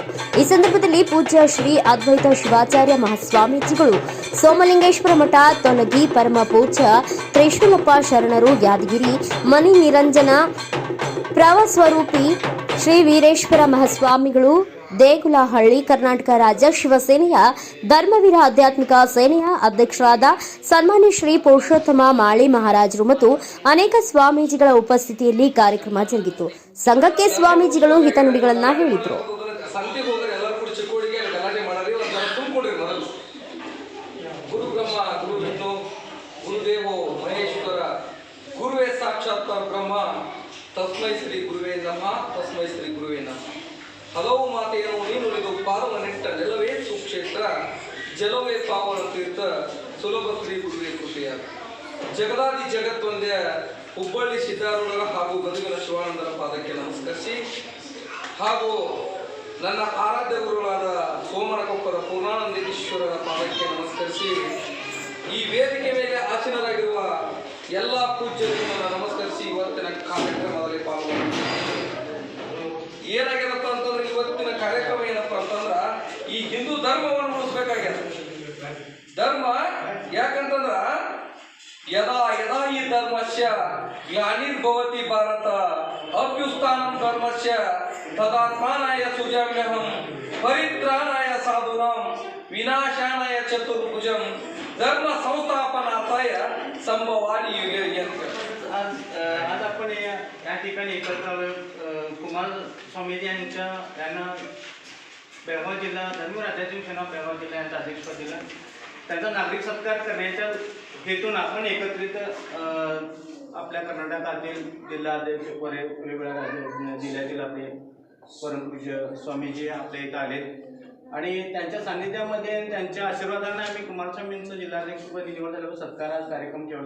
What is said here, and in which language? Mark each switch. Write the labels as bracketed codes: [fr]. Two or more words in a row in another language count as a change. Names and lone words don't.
[kn] ಈ ಸಂದರ್ಭದಲ್ಲಿ ಪೂಜ್ಯ ಶ್ರೀ ಅದ್ವೈತ ಶಿವಾಚಾರ್ಯ ಮಹಾಸ್ವಾಮೀಜಿಗಳು, ಸೋಮಲಿಂಗೇಶ್ವರ ಮಠ ತೊಲಗಿ, ಪರಮ ಪೂಜ್ಯ ತ್ರಿಶೂಲಪ್ಪ ಶರಣರು ಯಾದಗಿರಿ, ಮನಿ ನಿರಂಜನ ಪ್ರವಸ್ವರೂಪಿ ಶ್ರೀ ವೀರೇಶ್ವರ ಮಹಾಸ್ವಾಮಿಗಳು ದೇಗುಲಹಳ್ಳಿ, ಕರ್ನಾಟಕ ರಾಜ್ಯ ಶಿವಸೇನೆಯ ಧರ್ಮವೀರ ಆಧ್ಯಾತ್ಮಿಕ ಸೇನೆಯ ಅಧ್ಯಕ್ಷರಾದ ಸನ್ಮಾನ್ಯ ಶ್ರೀ ಪುರುಷೋತ್ತಮ ಮಾಳಿ ಮಹಾರಾಜರು ಮತ್ತು ಅನೇಕ ಸ್ವಾಮೀಜಿಗಳ ಉಪಸ್ಥಿತಿಯಲ್ಲಿ ಕಾರ್ಯಕ್ರಮ ಜರುಗಿತು. ಸಂಘಕ್ಕೆ ಸ್ವಾಮೀಜಿಗಳು ಹಿತನುಡಿಗಳನ್ನ ಹೇಳಿದರು. [sa] ತಸ್ಮೈ ಶ್ರೀ ಗುರುವೇ ನಮಃ, ತಸ್ಮೈ ಶ್ರೀ ಗುರುವೇ ನಮಃ. [kn] ಹಲವು ಮಾತೆಯನ್ನು ನೀನುಳಿದು ಪಾವನ ನೆಟ್ಟ ನೆಲವೇ ಸುಕ್ಷೇತ್ರ, ಜಲವೇ ಪಾವನ ತೀರ್ಥ, ಸುಲಭ ಶ್ರೀ ಗುರುವೇ ಕೃಪೆಯ. ಜಗದಾದಿ ಜಗತ್ತೊಂದೇ ಹುಬ್ಬಳ್ಳಿ ಸಿದ್ದಾರೂಢರ ಹಾಗೂ ಗದಗಿನ ಶಿವಾನಂದರ ಪಾದಕ್ಕೆ ನಮಸ್ಕರಿಸಿ, ಹಾಗೂ ನನ್ನ ಆರಾಧ್ಯ ಗುರುಗಳಾದ ಸೋಮನಕೊಪ್ಪರ ಪೂರ್ಣಾನಂದೇಶ್ವರರ ಪಾದಕ್ಕೆ ನಮಸ್ಕರಿಸಿ, ಈ ವೇದಿಕೆ ಮೇಲೆ ಆಸೀನರಾಗಿರುವ ಎಲ್ಲ ಪೂಜ್ಯರಿಗೂ ನಮಸ್ಕರಿಸಿ ಇವತ್ತಿನ ಕಾರ್ಯಕ್ರಮದಲ್ಲಿ ಪಾಲ್ಗೊಂಡು ಏನಾಗ್ಯದಪ್ಪ ಅಂತಂದ್ರೆ, ಇವತ್ತಿನ ಕಾರ್ಯಕ್ರಮ ಏನಪ್ಪ ಅಂತಂದ್ರ ಈ ಹಿಂದೂ ಧರ್ಮವನ್ನು ಉಳಿಸ್ಬೇಕಾಗ್ಯದ. ಧರ್ಮ ಯಾಕಂತಂದ್ರ [sa] ಯದಾ ಯದಾ ಈ ಧರ್ಮಸ್ಯ ಗ್ಲಾನಿರ್ಭವತಿ ಭಾರತ ಅಭ್ಯುಸ್ಥಾನಂ ಧರ್ಮಸ್ಯ ತದಾತ್ಮಾನಾಯ ಸುಜಾಮ್ಯಹಂ ಪರಿತ್ರಾಣಾಯ ಸಾಧೂನಾಂ ವಿನಾಶಾನಾಯ ಚತುರ್ಭುಜಂ धर्म संस्थापनार्थाय संभवानी युगे. [mr] आज आपण या ठिकाणी एकत्र कुमार स्वामीजी यांना बेळगाव जिल्हा धर्मवीर आध्यात्मिक सेना बेळगाव जिल्हा यांचा अध्यक्षपद दिलं. त्यांचा नागरिक सत्कार करण्याच्या हेतून आपण एकत्रित आपल्या कर्नाटकातील जिल्हाध्यक्ष वेगवेगळ्या जिल्ह्यातील आपले परमपूज्य स्वामीजी आपल्या इथं आले आणि त्यांच्या सान्निध्यामध्ये त्यांच्या आशीर्वादाने आम्ही कुमारस्वामींचं जिल्हाध्यक्षपद निवड झाल्यावर सत्कार कार्यक्रम ठेवला.